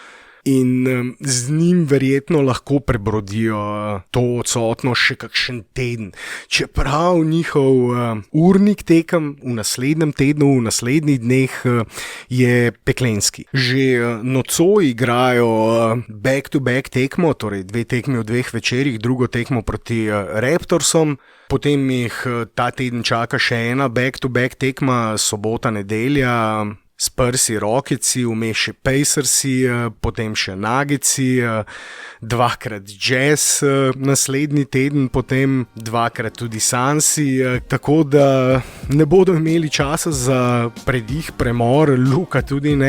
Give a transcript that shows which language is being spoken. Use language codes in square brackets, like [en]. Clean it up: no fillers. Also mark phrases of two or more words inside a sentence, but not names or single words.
[sl] In z njim verjetno lahko prebrodijo to odsotnost še kakšen teden. Čeprav njihov urnik tekem v naslednjem tednu, v naslednjih dneh je peklenski. Že nocoj igrajo [en] back-to-back [sl] tekmo, torej 2 tekmi v 2 večerih, drugo tekmo proti Raptorsom. Potem jih ta teden čaka še ena [en] back-to-back [sl] tekma, sobota, nedelja, Spursi, Rocketsi, vmes še Pacersi, potem še Nuggetsi, 2-krat Jazz naslednji teden, potem 2-krat tudi Sunsi, tako da ne bodo imeli časa za predih, premor, Luka tudi ne.